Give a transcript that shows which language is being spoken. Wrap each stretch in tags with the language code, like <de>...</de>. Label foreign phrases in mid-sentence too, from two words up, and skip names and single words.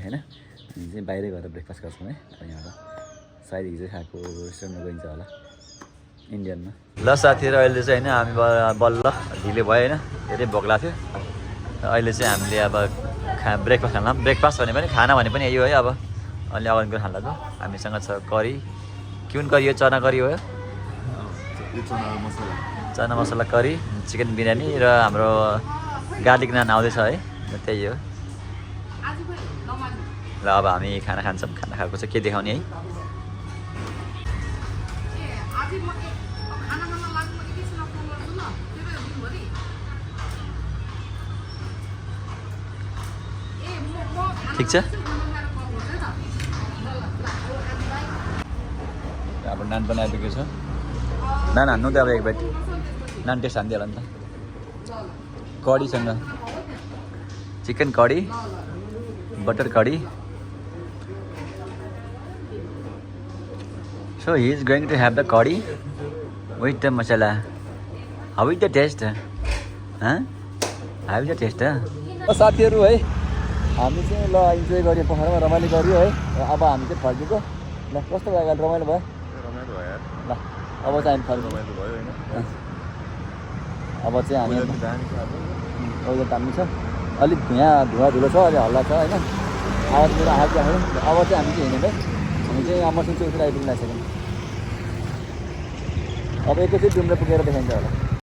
<ne>होइन हामी चाहिँ बाहिरै गएर ब्रेकफास्ट गर्छौँ है अब यहाँबाट सायद हिजो खाएको रेस्टुरेन्टमा गइन्छ होला इन्डियनमा ल साथीहरू अहिले चाहिँ होइन हामी बल्ल ढिलो भयो होइन धेरै भोक लाग्थ्यो अहिले चाहिँ हामीले अब ब्रेकफास्ट खाना ब्रेकफास्ट भने पनि खाना भने पनि यही हो है अब अलि अगाडिको खाना लाग्यो हामीसँग छ करी कुन करी हो चना करी हो चना मसला करी चिकन बिरयानी र हाम्रो गार्लिक नान आउँदैछ है त्यही हो ल अब हामी खाना खान्छौँ खाना खाएको चाहिँ के देखाउने है ठिक छ अब नान पनि आइपुगेको छ नान हान्नु त अब एक बाइट नान टेस्ट हानिदियो होला नि त कढीसँग चिकन कढी बटर कढी</ne> <en>so he is going to have the कढी with the मसला how is the taste how is the taste</en> <ne>साथीहरू है हामी चाहिँ ल इन्जोय गऱ्यो पोखरामा रमाइलो गऱ्यो है अब हामी चाहिँ फर्केको ल कस्तो भयो रमाइलो भयो ल अब चाहिँ हामी फर्केको अब चाहिँ हामी अहिले दामी छ अलिक यहाँ धुवा धुलो छ अहिले हल्ला छ होइन आवाज मेरो आएको अब चाहिँ हामी चाहिँ हिँड्यौँ है हामी चाहिँ अमरसिंह चौकी आइपुग्न लागिसक्यौँ अब एकैचोटि डुम्रे पुगेर देखाइन्छ होला</ne>